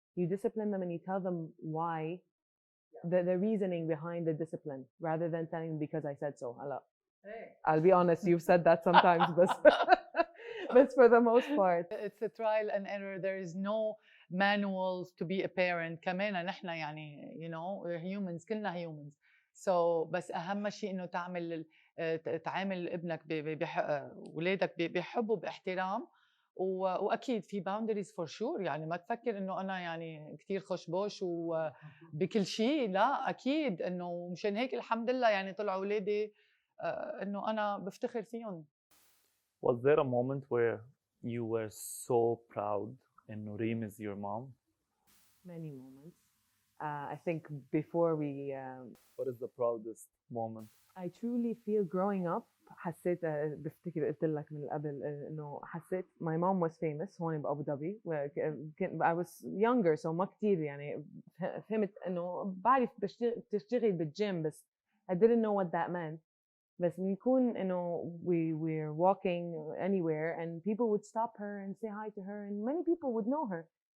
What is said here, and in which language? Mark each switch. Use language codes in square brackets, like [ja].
[en] You discipline them and you tell them why, the reasoning behind the discipline, rather than telling them because I said so. I'll be honest, you've said that sometimes, but for the most part it's a trial and error. There is no manuals to be a parent. [ar] كمان نحن يعني [en] we're humans، [ar] كلنا humans. So بس أهم شيء إنه تعامل ابنك ولادك بحب وباحترام، واكيد في باوندريز فور شور، يعني ما تفكر انه انا يعني كثير خشبوش وبكل شيء، لا اكيد انه مشان هيك الحمد لله يعني طلعوا اولادي انه انا بفتخر فيهم. [en] Was there a moment where you were so proud إنه Reem is your mom? Many moments. I think before we What is the proudest moment? I truly feel growing up [ar] حسيت بفتكر قلت لك من قبل انه حسيت [en] my mom was famous [ar] هون بأبو ظبي. [en] I was younger so [ar] ما كتير يعني فهمت انه بعرف بتشتغل بالجيم بس [en] I didn't know what that meant. [ar] بس بنكون انه [en] we're walking anywhere and people would stop her and say hi to her and many people would know her.